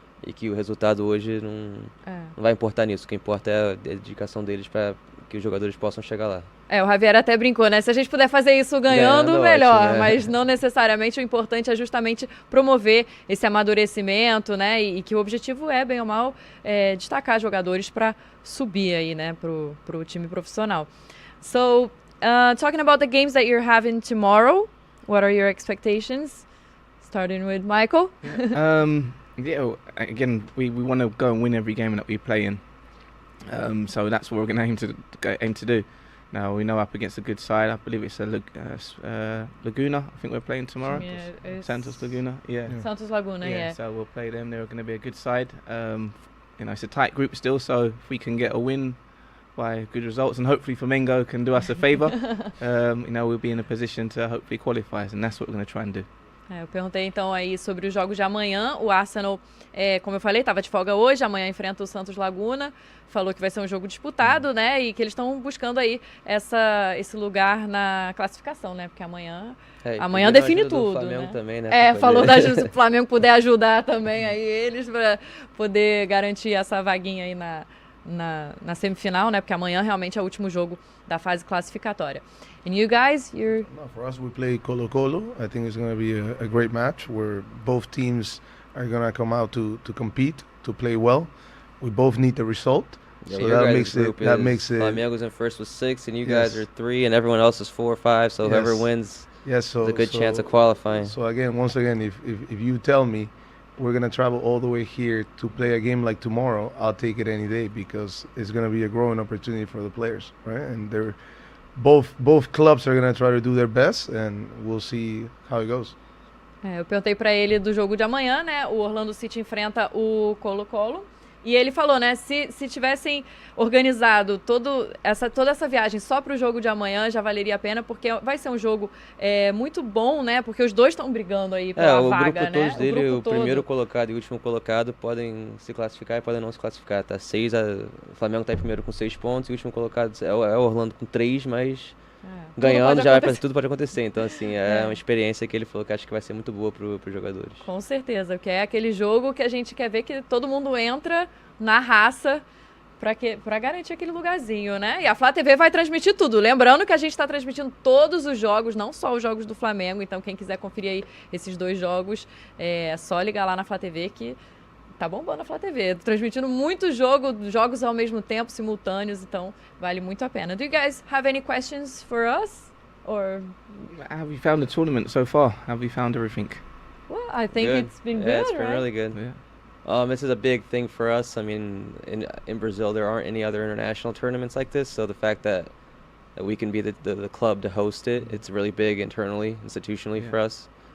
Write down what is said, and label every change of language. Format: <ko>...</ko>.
<pt>E que o resultado hoje não vai importar nisso. O que importa é a dedicação deles para que os jogadores possam chegar lá. O Javier até brincou, né? Se a gente puder fazer isso ganhando, melhor. Ótimo, né? Mas não necessariamente. O importante é justamente promover esse amadurecimento, né? E que o objetivo é, bem ou mal, destacar jogadores para subir aí, né? Pro time profissional.</pt> <en>So, talking about the games that you're having tomorrow, what are your expectations? Starting with Michael. Again, we want to go and win every game that we play in. So that's what we're going to aim to do. Now we know up against a good side. I believe it's Laguna. I think we're playing tomorrow. Yeah, Santos Laguna. Yeah. Santos Laguna. Yeah. So we'll play them. They're going to be a good side. It's a tight group still. So if we can get a win by good results, and hopefully Flamengo can do us a favor, we'll be in a position to hopefully qualify, and that's what we're going to try and do.</en> <pt>Eu perguntei então aí sobre os jogos de amanhã. O Arsenal, como eu falei, estava de folga hoje, amanhã enfrenta o Santos Laguna. Falou que vai ser um jogo disputado, né? E que eles estão buscando aí esse lugar na classificação, né? Porque amanhã define tudo, né? Também, né? Falou da ajuda, se o Flamengo puder ajudar também aí eles para poder garantir essa vaguinha aí na semifinal, né? Porque amanhã realmente é o último jogo da fase classificatória.</pt> <en>And you guys, for us, we play Colo-Colo. I think it's going to be a great match where both teams are going to come out to compete, to play well. We both need the result. Yeah, so that makes it Flamengo's in first with 6, and you guys are 3, and everyone else is 4 or 5. So whoever wins, has a good chance of qualifying. So once again, if you tell me we're going to travel all the way here to play a game like tomorrow, I'll take it any day, because it's going to be a growing opportunity for the players, right? And they're both clubs are going to try to do their best, and we'll see how it goes.</en> <pt>Eu perguntei para ele do jogo de amanhã, né? O Orlando City enfrenta o Colo-Colo. E ele falou, né, se tivessem organizado toda essa viagem só para o jogo de amanhã, já valeria a pena, porque vai ser um jogo muito bom, né, porque os dois estão brigando aí pela vaga, né? O primeiro colocado e o último colocado podem se classificar e podem não se classificar, tá? O Flamengo está em primeiro com 6 pontos, e o último colocado é o Orlando com 3, mas... ganhando tudo pode acontecer. Então, assim, é uma experiência que ele falou que acho que vai ser muito boa para os jogadores. Com certeza, porque é aquele jogo que a gente quer ver que todo mundo entra na raça para garantir aquele lugarzinho, né? E a FlaTV vai transmitir tudo. Lembrando que a gente está transmitindo todos os jogos, não só os jogos do Flamengo. Então, quem quiser conferir aí esses 2 jogos, é só ligar lá na FlaTV que tá bombando a FlaTV, transmitindo muitos jogos ao mesmo tempo, simultâneos, então vale muito a pena.</pt> <en>Do you guys have any questions for us? Or how have you found the tournament so far? How have you found everything? Well, I think it's been good. Yeah, it's been right? really good. Yeah. This is a big thing for us. I mean, in Brazil, there aren't any other international tournaments like this, so the fact that we can be the club to host it, it's really big internally, institutionally for us.</en>